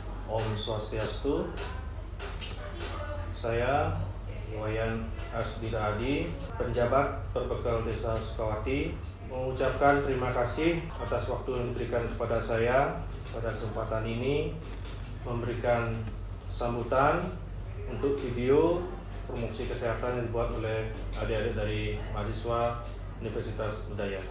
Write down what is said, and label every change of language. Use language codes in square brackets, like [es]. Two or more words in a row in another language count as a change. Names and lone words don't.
[id] Om Swastiastu. Saya Wayan Asdita Adi, penjabat Perbekal Desa Sukawati, mengucapkan terima kasih atas waktu yang diberikan kepada saya pada kesempatan ini, memberikan sambutan untuk video promosi kesehatan yang dibuat oleh adik-adik dari mahasiswa Universitas Udayana.